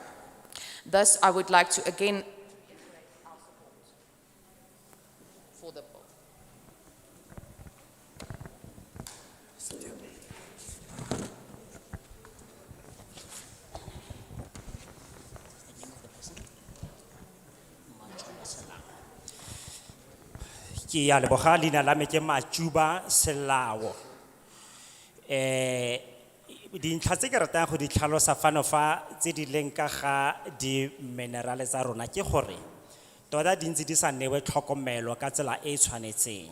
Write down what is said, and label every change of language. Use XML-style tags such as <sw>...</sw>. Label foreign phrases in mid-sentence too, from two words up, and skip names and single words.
<en>Thus, I would like to again reiterate our support for the bill.</en> <tn>Ki ya leboga leina la me ke Majuba Selao. Dintlha tse ke ratang go di tlhalosa fano fa tse di leng ka ga di minerale tsa rona ke gore tota di ntse di sa newe tlhokomelo ka tsela e e tshwanetseng.</tn>